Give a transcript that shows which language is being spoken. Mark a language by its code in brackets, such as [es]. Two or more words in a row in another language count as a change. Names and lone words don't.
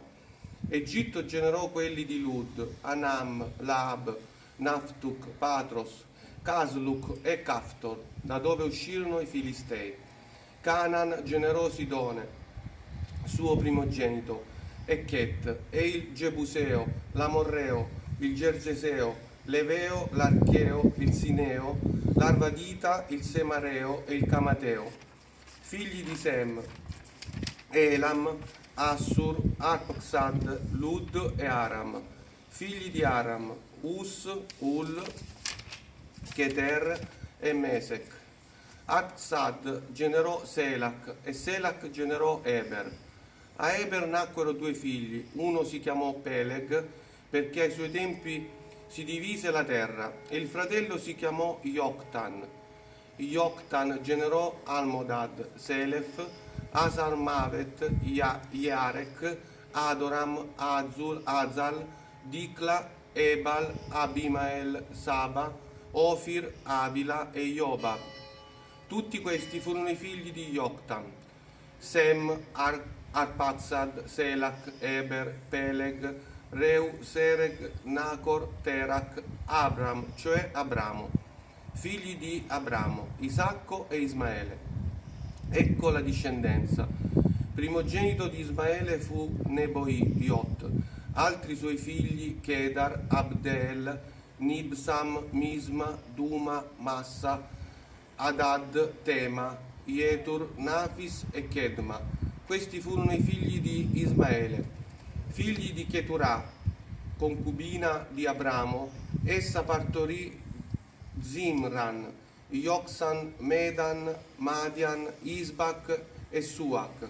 [it] Egitto generò quelli di Lud, Anam, Laab, Naftuk, Patros, Casluk e Caftor, da dove uscirono i Filistei. Canaan generò Sidone, suo primogenito, e Chet, e il Gebuseo, l'Amorreo, il Gergeseo, l'Eveo, l'Archeo, il Sineo, l'Arvadita, il Semareo e il Camateo. Figli di Sem: Elam, Assur, Arpxad, Lud e Aram. Figli di Aram: Us, Ul, Keter e Mesec. Arpxad generò Selac e Selac generò Eber. A Eber nacquero due figli: uno si chiamò Peleg, perché ai suoi tempi si divise la terra, e il fratello si chiamò Joktan. Joktan generò Almodad, Selef, Asarmavet, Yarek, Adoram, Azal, Dicla, Ebal, Abimael, Saba, Ofir, Avila e Jobab. Tutti questi furono i figli di Joktan: Sem, Arpazad, Selac, Eber, Peleg, Reu, Sereg, Nacor, Terak, Abram, cioè Abramo. Figli di Abramo: Isacco e Ismaele. Ecco la discendenza. Primogenito di Ismaele fu Neboiot. Altri suoi figli: Kedar, Abdeel, Nibsam, Misma, Duma, Massa, Adad, Tema, Jetur, Nafis e Kedma. Questi furono i figli di Ismaele. Figli di Keturah, concubina di Abramo, essa partorì Zimran, Yoksan, Medan, Madian, Isbac e Suac.